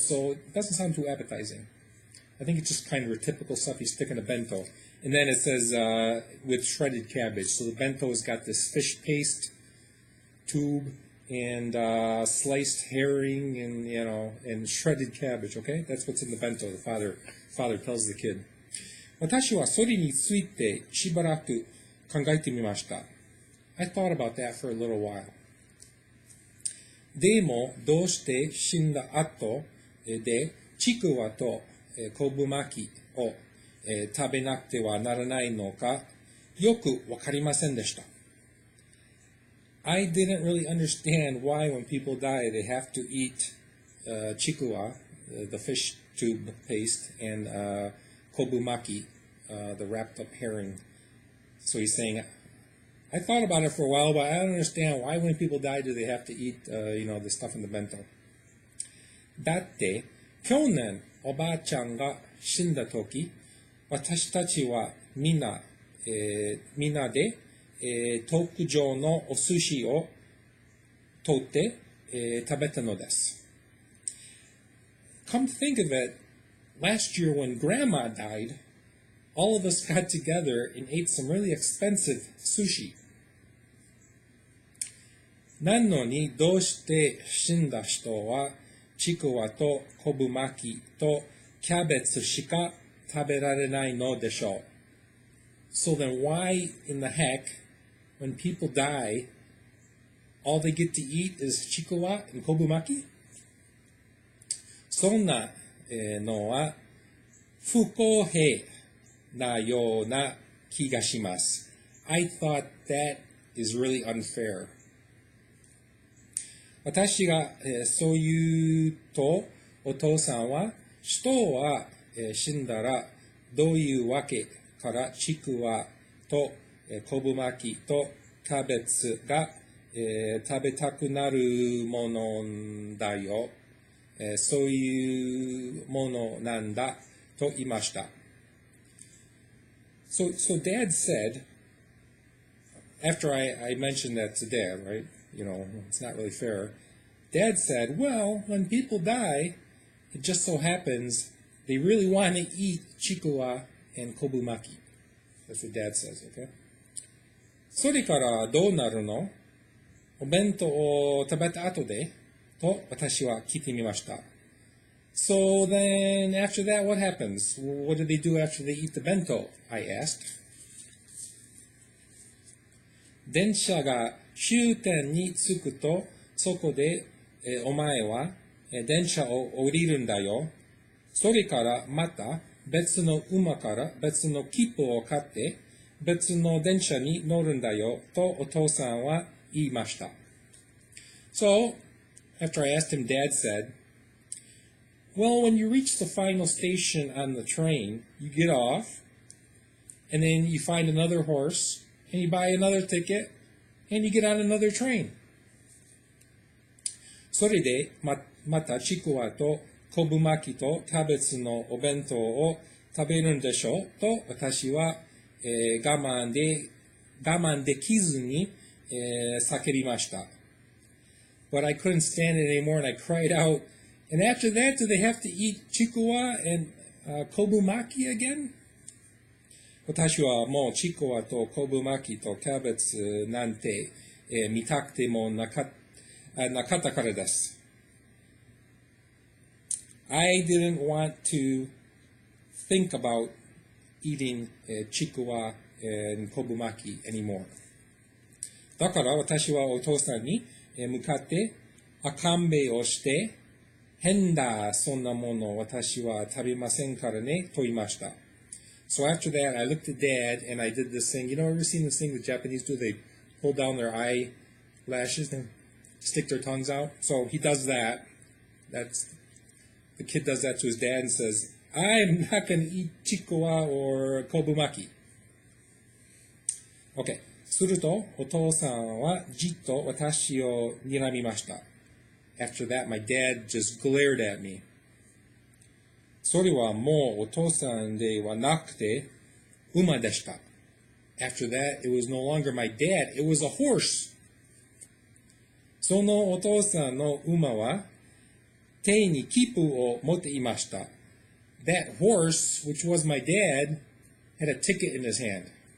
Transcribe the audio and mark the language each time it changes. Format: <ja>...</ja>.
<en>So it doesn't sound too appetizing. I think it's just kind of a typical stuff you stick in a bento. And then it says with shredded cabbage. So the bento's got this fish paste tube and sliced herring and shredded cabbage, okay? That's what's in the bento, the father tells the kid.</en> <ja>私はそれについてしばらく考えてみました。</ja> <en>I thought about that for a little while.</en> <ja>でも、どうして死んだ後で、ちくわと昆布巻きを食べなくてはならないのか、よくわかりませんでした。</ja> <en>I didn't really understand why when people die they have to eat chikuwa, the fish tube paste, and kobumaki, the wrapped up herring. So he's saying, I thought about it for a while, but I don't understand why when people die do they have to eat, the stuff in the bento.</en> <ja>だって去年おばあちゃんが死んだ時、私たちはみんなで、特上のお寿司を取って、食べたのです。</ja> <en>Come to think of it, last year when Grandma died, all of us got together and ate some really expensive sushi.</en> <ja>なのにどうして死んだ人はちくわと昆布巻きとキャベツしか食べられないのでしょう。</ja> <en>So then why in the heck, when people die, all they get to eat is chikuwa and kobumaki?</en> <ja>そんなのは不公平なような気がします。</ja> <en>I thought that is really unfair.</en> <ja>私がそう言うと、お父さんは、人は死んだらどういうわけからちくわと昆布巻きとキャベツが食べたくなるものだよ。そういうものなんだと言いました。</ja> <en>So Dad said, after I mentioned that to Dad, right? It's not really fair. Dad said, well, when people die, it just so happens they really want to eat chikuwa and kobumaki. That's what Dad says, okay?</en> <ja>それからどうなるの？お弁当を食べた後でと私は聞いてみました。</ja> <en>So then, after that, what happens? What do they do after they eat the bento? I asked.</en> <ja>電車が終点に着くと、そこで、お前は電車を降りるんだよ。それからまた別の馬から別の切符を買って、別の電車に乗るんだよとお父さんは言いました。</ja> <en>So, after I asked him, Dad said, well, when you reach the final station on the train, you get off, and then you find another horse, and you buy another ticket, and you get on another train.</en> <ja>それでまたちくわと昆布巻きとキャベツのお弁当を食べるんでしょうと私は、我慢できずに、叫びました。</ja> <en>But I couldn't stand it anymore, and I cried out, and after that, do they have to eat chikuwa and kobumaki again?</en> <ja>私はもうちくわと昆布巻きとキャベツなんて、見たくてもなかったからです。</ja> <en>I didn't want to think about eating chikuwa and kobumaki anymore.</en> <ja>だから私はお父さんに向かって赤んべをして、変だ、そんなもの私は食べませんからね、と言いました。</ja> <en>So after that, I looked at Dad and I did this thing. Ever seen this thing the Japanese do? They pull down their eyelashes and stick their tongues out. So he does that. The kid does that to his dad and says, I'm not going to eat chikuwa or kobumaki. Okay.</en> <ja>すると、お父さんはじっと私を睨みました。</ja> <en>After that, my dad just glared at me.</en> <ja>それはもうお父さんではなくて、馬でした。</ja> <en>After that, it was no longer my dad, it was a horse.</en> <ja>そのお父さんの馬は、手に切符を持っていました。</ja> <en>That horse, which was my dad, had a ticket in his hand.</en>